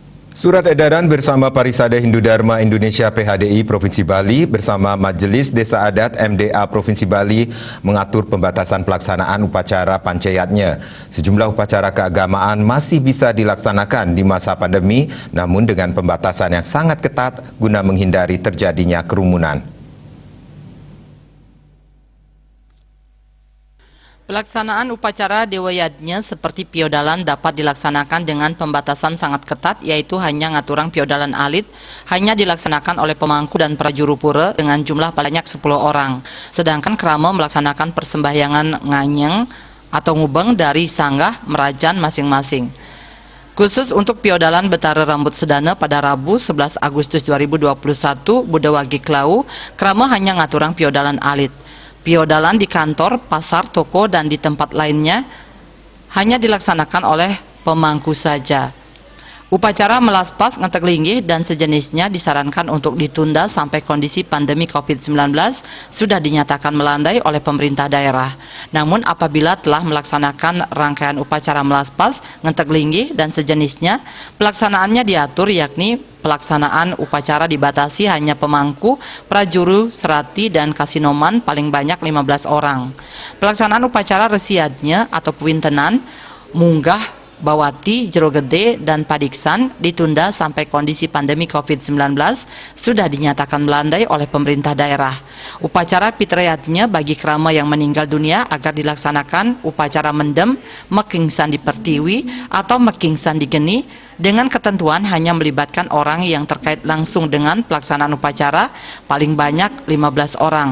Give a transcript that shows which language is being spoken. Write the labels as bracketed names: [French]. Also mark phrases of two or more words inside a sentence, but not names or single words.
[Indonesian] Surat edaran bersama Parisada Hindu Dharma Indonesia PHDI Provinsi Bali bersama Majelis Desa Adat MDA Provinsi Bali mengatur pembatasan pelaksanaan upacara pancayatnya. Sejumlah upacara keagamaan masih bisa dilaksanakan di masa pandemi, namun dengan pembatasan yang sangat ketat guna menghindari terjadinya kerumunan. Pelaksanaan upacara Dewa Yadnya seperti piodalan dapat dilaksanakan dengan pembatasan sangat ketat, yaitu hanya [Balinese] ngaturang piodalan alit [Indonesian] hanya dilaksanakan oleh pemangku dan prajuru pura dengan jumlah banyak 10 orang. Sedangkan krama melaksanakan persembahyangan nganyeng atau ngubeng dari sanggah merajan masing-masing. Khusus untuk piodalan Betara Rambut Sedana pada Rabu 11 Agustus 2021, Budawagi Klau, krama hanya [Balinese] ngaturang piodalan alit. [Indonesian] Piodalan di kantor, pasar, toko, dan di tempat lainnya hanya dilaksanakan oleh pemangku saja. Upacara melaspas, ngetek linggih, dan sejenisnya disarankan untuk ditunda sampai kondisi pandemi COVID-19 sudah dinyatakan melandai oleh pemerintah daerah. Namun apabila telah melaksanakan rangkaian upacara melaspas, ngetek linggih, dan sejenisnya, pelaksanaannya diatur yakni pelaksanaan upacara dibatasi hanya pemangku, prajuru, serati, dan kasinoman paling banyak 15 orang. Pelaksanaan upacara resiadnya atau pewintenan, munggah, bawati, jero gede, dan padiksan ditunda sampai kondisi pandemi COVID-19 sudah dinyatakan melandai oleh pemerintah daerah. Upacara pitrayatnya bagi krama yang meninggal dunia agar dilaksanakan upacara mendem, [Balinese] mekingsan di pertiwi, [Indonesian] atau [Balinese] mekingsan di geni, [Indonesian] dengan ketentuan hanya melibatkan orang yang terkait langsung dengan pelaksanaan upacara paling banyak 15 orang.